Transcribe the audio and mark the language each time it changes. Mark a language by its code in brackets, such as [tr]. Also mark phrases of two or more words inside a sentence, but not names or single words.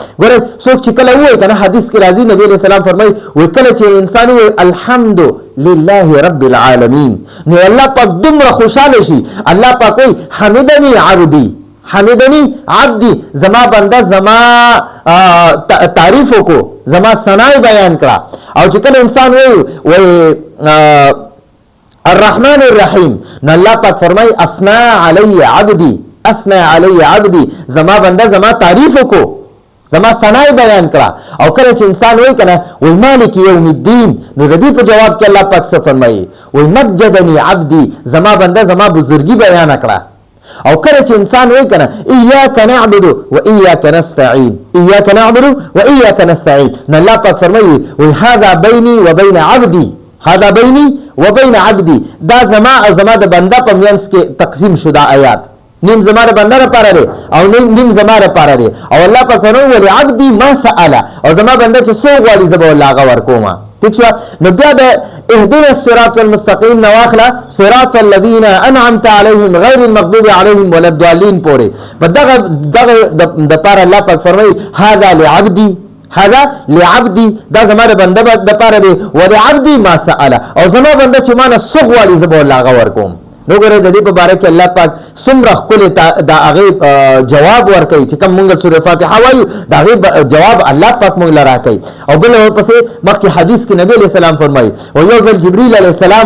[ps] ګوره څوک چې کله وایي کنه حدیث کې راځي نبی [ar] علیہ السلام [ps] فرمایي وایي کله چې انسان وایي [ar] الحمد لله رب العالمین [ps] نو الله پاک دومره خوشاله شي. الله پاک وایي [ar] حمدنی عبدی [ps] زما بنده زما تعریف وکړو زما ثنا بیان کړه او چې کله انسان وایي [ar] الرحمن الرحیم [ps] نو الله پاک فرمای [ar] اثنا علی عبدی اثنا علی عبدی [ps] زما بنده زما تعریف وکړو زما ثنا بیان کړه او کله چې انسان وایي کنه وای [ar] مالک یوم الدین [ps] نو د دې په جواب کې الله پاک څه فرمایي وای [ar] مجدنی عبدی [ps] زما بنده زما بزرګي بیان کړه او کله چې انسان وایي کنه [ar] ایاک نعبد و ایاک نستعین ایاک نعبد و ایاک نستعین [ps] نو الله پاک فرمایي وای [ar] هذا بیني و بین عبدی هذا بیني و بین عبدی [ps] دا زما او زما د بنده په منځ کې تقسیم شوه آیات نیم زما د بنده لپاره دی او نیم زما لپاره دی او الله پاک فرمایي [ar] ول عبدی ما سأل [ps] او زما بنده چې څو غواړي زه به الله هغه ورکوم ٹھیک شو نو بیا د [ar] اهدنا الصراط المستقیم [ps] نو واخله [ar] صراط الذين انعمت عليهم غیر المغضوب عليهم ولا الضالين [ps] پورې په دغه د پاره الله پاک فرمایي [ar] هذا لعبدي هذا لعبدي [ps] دا زما د بنده د پاره دی [ar] ولعبدي ما سأل [ps] او زما بنده چې ما نه څو غواړي زه به الله هغه ورکوم نو ګره د دې په باره کې الله پاک څومره ښکلی دا هغې جواب ورکوي چې کوم مونږ سورې فاتحه وایو د هغې جواب الله پاک مونږ له راکوي او بل ورپسې مخکې حدیث کې نبي [ar] علیه السلام [ps] فرمایي او یو ځل جبریل [ar] علیه السلام